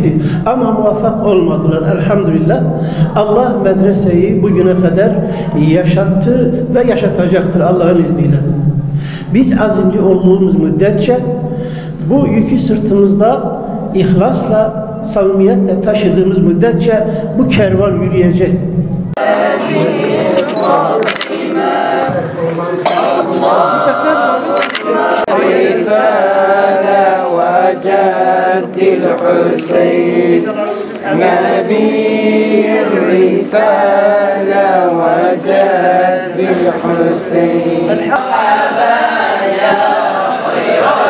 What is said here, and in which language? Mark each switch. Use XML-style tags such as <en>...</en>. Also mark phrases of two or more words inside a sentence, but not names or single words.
<tr>Ama muvaffak olmadılar elhamdülillah. Allah medreseyi bugüne kadar yaşattı ve yaşatacaktır Allah'ın izniyle. Biz azimli olduğumuz müddetçe bu yükü sırtımızda ihlasla, samimiyetle taşıdığımız müddetçe bu kervan yürüyecek.</tr> <ar>وجد الحسين نبي الرسالة وجد الحسين مرحبا يا خير</ar>